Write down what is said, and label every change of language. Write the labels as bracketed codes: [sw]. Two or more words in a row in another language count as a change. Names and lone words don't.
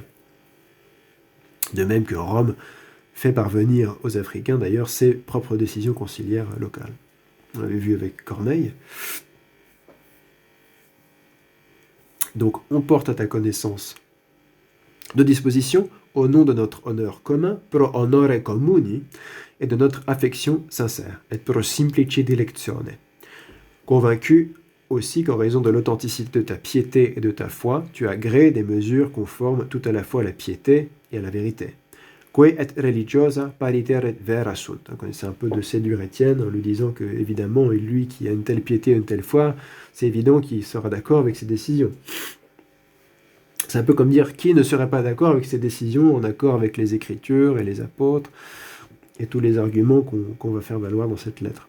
[fr] De même que Rome fait parvenir aux Africains, d'ailleurs, ses propres décisions conciliaires locales. On l'avait vu avec Corneille. Donc, on porte à ta connaissance de dispositions au nom de notre honneur commun, [la] pro honore communi, [fr] et de notre affection sincère, [la] et pro simplici dilectione. [fr] Convaincu aussi qu'en raison de l'authenticité de ta piété et de ta foi, tu as gréé des mesures conformes tout à la fois à la piété et à la vérité. [la] Que et religiosa pariteret vera sunt. [fr] Donc on essaie un peu de séduire Étienne en lui disant que, évidemment, lui qui a une telle piété, une telle foi, c'est évident qu'il sera d'accord avec ses décisions. C'est un peu comme dire qui ne serait pas d'accord avec ses décisions, en accord avec les Écritures et les apôtres, et tous les arguments qu'on va faire valoir dans cette lettre.